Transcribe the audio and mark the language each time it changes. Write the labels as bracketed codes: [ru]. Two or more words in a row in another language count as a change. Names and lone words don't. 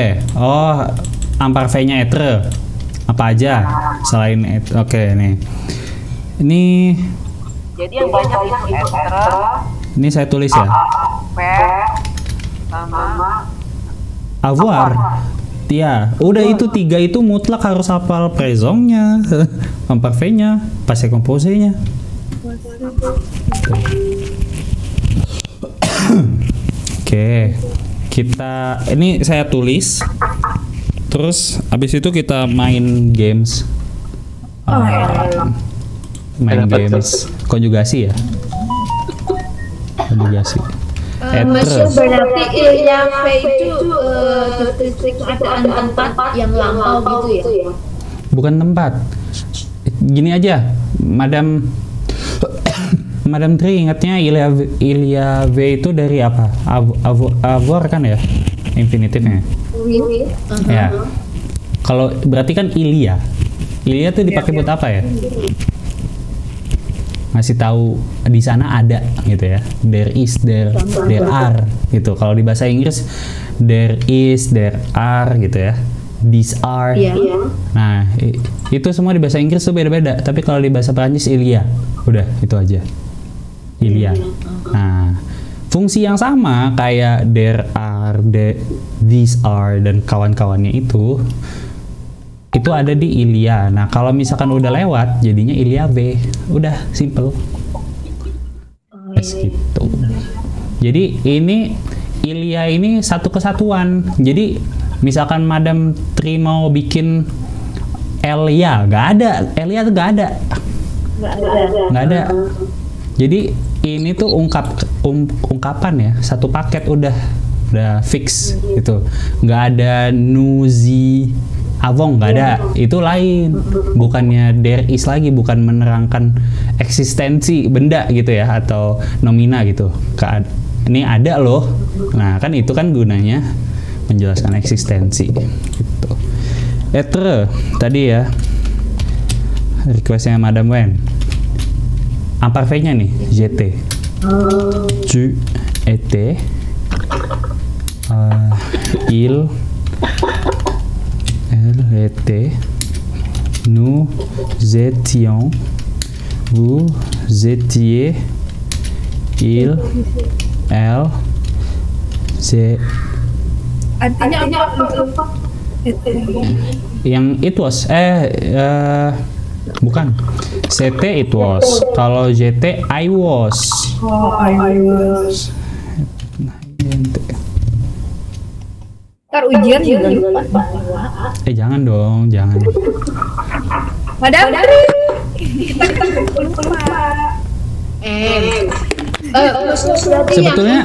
[id] Oh, imparfait-nya être. Apa aja selain être? Oke, nih. Ini Jadi yang banyak itu être, ini saya tulis ya. sama Avoir. Ya, udah itu tiga itu mutlak harus hafal présent-nya, imparfait-nya, [fr] passé composé- [id] nya. Oke, kita ini saya tulis, terus abis itu kita main games, games konjugasi ya, konjugasi. Maksud berarti [fr] il y avait [id] itu deskripsi keadaan tempat yang lampau gitu ya? Bukan tempat. Gini aja, Madam Tri ingatnya [fr] il y avait [id] itu dari apa? Avoir kan ya? Infinitifnya. Ya. Kalau berarti kan Ilya tuh dipakai buat apa ya? Ngasih tahu di sana ada gitu ya. [en] There is, there are gitu. [id] Kalau di bahasa Inggris [en] there is, there are [id] gitu ya. [en] These are. [id] Nah, itu semua di bahasa Inggris tuh beda-beda. Tapi kalau di bahasa Perancis Ilya. Udah, itu aja. Ilya. Nah, fungsi yang sama kayak [en] there are, these are [id] dan kawan-kawannya itu ada di Ilya. Nah, kalau misalkan udah lewat jadinya [fr] Il y avait. [id] Udah simple. Gitu. Jadi ini Ilya ini satu kesatuan. Jadi misalkan Madam Tri mau bikin Elia, nggak ada. Elia tuh nggak ada. Nggak ada. Jadi ini tuh ungkapan ya, satu paket udah fix gitu. Nggak ada [fr] nuzi avong, [id] nggak ada. Itu lain. Bukannya [en] there is [id] lagi, bukan menerangkan eksistensi benda gitu ya, atau nomina gitu. Ini ada loh. Nah kan itu kan gunanya menjelaskan eksistensi gitu. Être tadi ya requestnya Madame Wen. [fr] Imparfait-nya nih, j'étais, tu étais, il, elle était, nous étions, vous étiez, il, elle, c'est. [id] Artinya apa? Yang [en] it was, [id] bukan. [en] C'était it was. Kalau j'étais I was. Oh, I was. [id] Ntar ujian juga lupa. Jangan dong, jangan. Padahal kita lupa. Sebetulnya